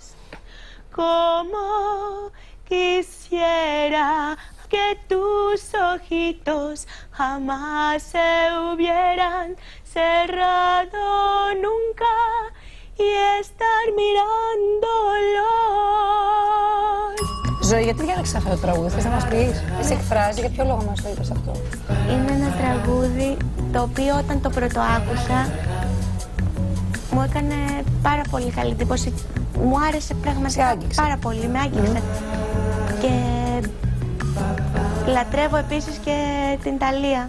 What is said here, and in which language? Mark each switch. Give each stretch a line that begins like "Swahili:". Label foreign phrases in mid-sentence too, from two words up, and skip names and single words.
Spanish: Como quisiera que tus ojitos jamás se hubieran cerrado nunca y estar mirándolos.
Greek: Ζωή, γιατί διάλεξες αυτό το τραγούδι, θες να μας πεις? Σε εκφράζει, για ποιο λόγο μας το είπες αυτό? Είναι ένα τραγούδι το οποίο όταν το πρώτο άκουσα μου έκανε πάρα πολύ καλή εντύπωση. Μου άρεσε πραγματικά πάρα πολύ, με άγγιξε. Και λατρεύω επίσης και την Ταλία.